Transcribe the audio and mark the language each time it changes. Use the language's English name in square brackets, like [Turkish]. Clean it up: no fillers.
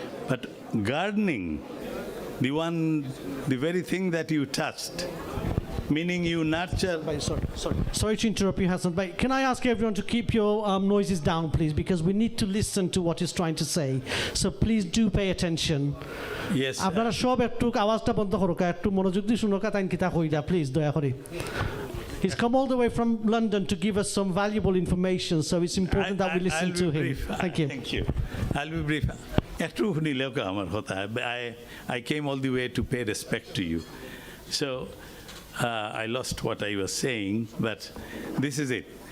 [English] But gardening, the very thing that you touched, meaning you nurture. Sorry to interrupt you, Hassan. But can I ask everyone to keep your noises down, please, because we need to listen to what he's trying to say. So please do pay attention. Yes. [Bangla] আপনারা সব একটু আওয়াজটা বন্ধ করো, একটু মনোযোগ দিয়ে শুনো তাই কিতা কইরা, please দয়া করে. [English] He's come all the way from London to give us some valuable information, so it's important that we listen to him. Thank you. Thank you. I'll be brief. I came all the way to pay respect to you. So I lost what I was saying, but this is it.